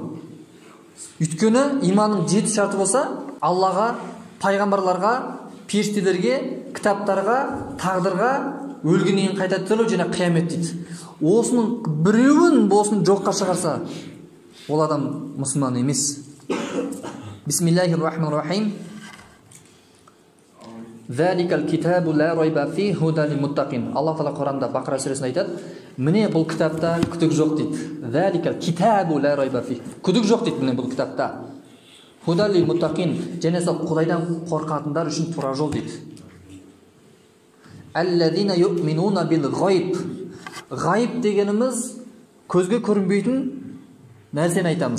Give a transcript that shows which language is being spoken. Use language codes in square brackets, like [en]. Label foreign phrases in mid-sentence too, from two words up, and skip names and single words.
[kk] Өйткені иманның 7 шарты болса, Аллаға, пайғамбарларға, періштелерге, кітаптарға, тағдырға, өлгеннен қайта тірілу және қиямет дейді. Осының біреуін босын жоққа шығарса, ол адам мұсылман емес. [ar] بسم الله الرحمن الرحيم. ذلك الكتاب لا ريب فيه هدى للمتقين. [kk] Алла Тағала Құранда Бақара сүресінде айтады, міне бұл кітапта күдік жоқ дейді. [ar] ذلك الكتاب لا ريب فيه. [kk] Күдік жоқ дейді міне бұл кітапта. [ar] هدى للمتقين, [kk] және сол Құдайдан қорқатындар үшін тура жол дейді. [ar] الذين يؤمنون بالغيب. [kk] Ғайб дегеніміз көзге көрінбейтін нәрсені айтамыз.